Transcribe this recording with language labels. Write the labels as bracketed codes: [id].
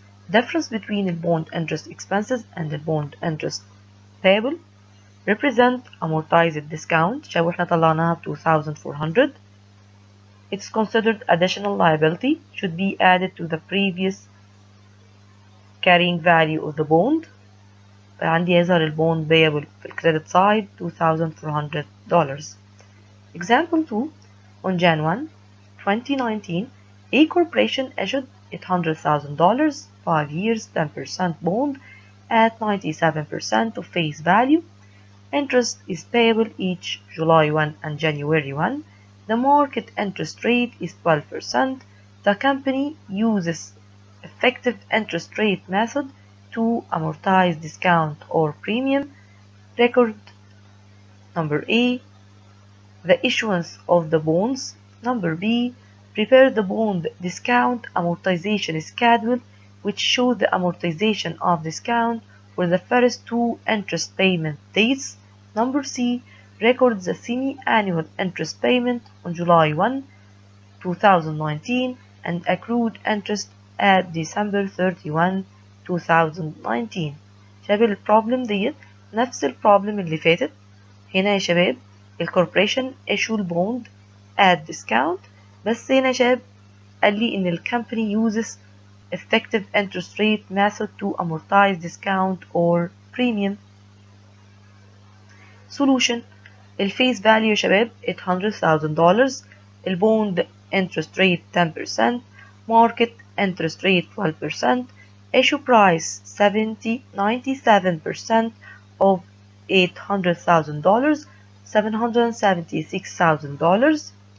[en] difference between the bond interest expenses and the bond interest payable represent amortized discount [ar] شباب احنا طلعناها ب [en] 2,400. it's considered additional liability should be added to the previous carrying value of the bond. [ar] عندي يظهر البوند payable في الكريدت side $2,400. [en] example 2 on Jan 1 2019 A corporation issued $800,000 5 years 10% bond at 97% of face value. Interest is payable each July 1 and January 1. The market interest rate is 12%. The company uses effective interest rate method to amortize discount or premium. Record number A, the issuance of the bonds. Number B, prepare the bond discount amortization schedule which shows the amortization of discount for the first 2 interest payment dates. Number C, record the semi-annual interest payment on July 1, 2019 and accrued interest at December 31, 2019. [ar] شباب البروبلم ديت نفس البروبلم اللي فاتت. هنا يا شباب الكوربريشن [en] issue البوند at discount [ar] بس هنا يا شباب قال لي ان الكمباني [en] uses effective interest rate method to amortize discount or premium. solution الفيس value يا شباب $800,000 البوند interest rate 10% market interest rate 12% issue price 97% of $800,000 $776,000.